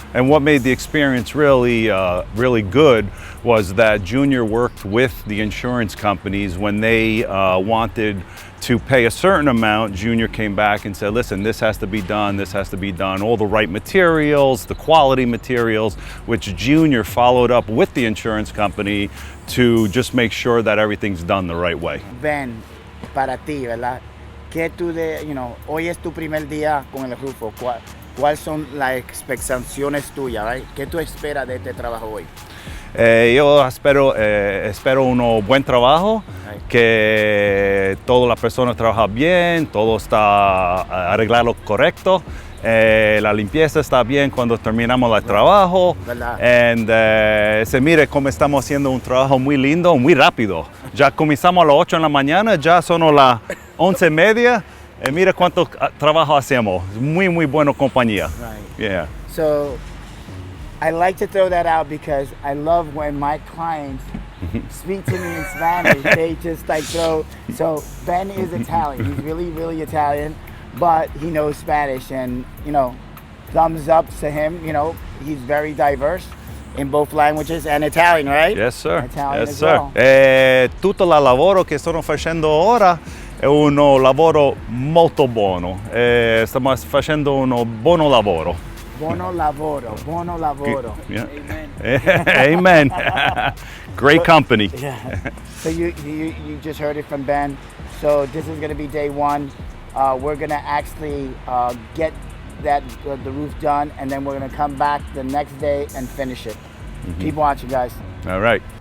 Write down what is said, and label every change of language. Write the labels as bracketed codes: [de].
[en] And what made the experience really, really good was that Junior worked with the insurance companies when they wanted to pay a certain amount. Junior came back and said, listen, this has to be done, this has to be done, all the right materials, the quality materials, which Junior followed up with the insurance company to just make sure that everything's done the right way. [es] Ben, para ti, ¿verdad? ¿Qué tú [en] you know, [es] hoy es tu primer día con el rufo. ¿Cuáles son las expectaciones tuyas, right? ¿Qué tú esperas de este trabajo hoy? Yo espero un buen trabajo, que todas las personas trabajan bien, todo está arreglado correcto, la limpieza está bien cuando terminamos el trabajo, y se mire cómo estamos haciendo un trabajo muy lindo, muy rápido. Ya comenzamos a las 8 de la mañana, ya son las 11:30. Mira cuánto trabajo hacemos. Muy, muy buena compañía. [en] Right. Yeah. So, I like to throw that out because I love when my clients speak to me in Spanish. They just like throw. So, Ben is Italian. He's really, really Italian, but he knows Spanish. And, you know, thumbs up to him. You know, he's very diverse in both languages and Italian, right? Yes, sir. Italian yes, as sir. well. [it] Tutto il lavoro che sto facendo ora è un lavoro molto buono. Stiamo facendo un buon lavoro. Buono lavoro, buono lavoro. [en] Yeah. Amen. Amen. Great company. Yeah. So you just heard it from Ben. So this is going to be day one. We're going to actually get the roof done, and then we're going to come back the next day and finish it. Keep watching, guys. All right.